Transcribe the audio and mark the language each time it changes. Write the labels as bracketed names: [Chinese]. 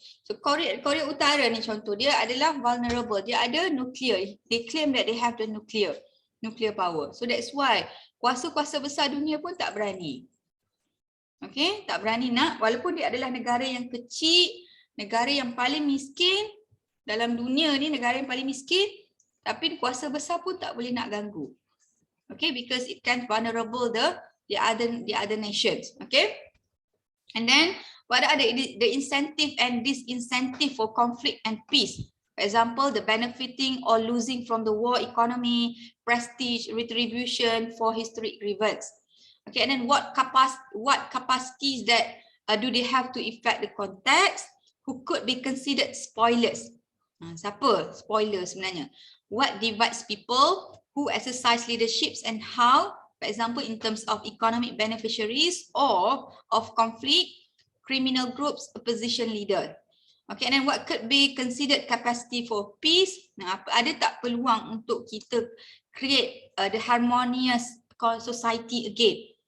[Malay] So Korea Utara ni contoh, dia adalah vulnerable. Dia ada nuclear. [English] They claim that they have the nuclear power. So that's why [Malay] kuasa-kuasa besar dunia pun tak berani. Okay, tak berani nak, walaupun dia adalah negara yang kecil, negara yang paling miskin dalam dunia ni, negara yang paling miskin, tapi kuasa besar pun tak boleh nak ganggu. [English] Okay, because it can vulnerable the other nations. Okay, and then what are the incentive and disincentive for conflict and peace? For example, the benefiting or losing from the war economy, prestige, retribution for historic grievances. Okay, and then what capacities that do they have to effect the context? Who could be considered spoilers? [Malay] Siapa spoiler sebenarnya? [English] What divides people? Who exercise leaderships and how? For example, in terms of economic beneficiaries or of conflict, criminal groups, opposition leader. Okay, and then what could be considered capacity for peace? [Malay] Ada tak peluang untuk kita [English] create the harmonious society again?